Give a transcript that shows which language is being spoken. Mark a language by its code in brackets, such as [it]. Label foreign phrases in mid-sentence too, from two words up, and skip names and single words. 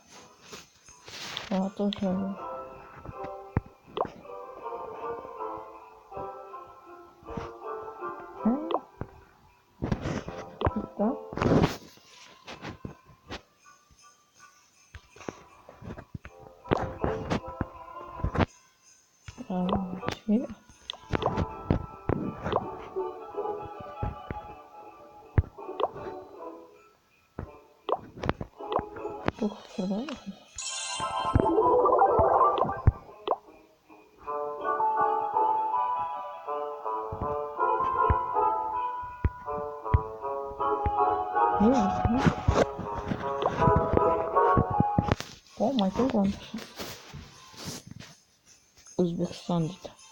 [pt] Tô jogando. Tá? Chega. [tr] Şuradan mı? [en] Oh my god. [tr] Özbekistan dedi.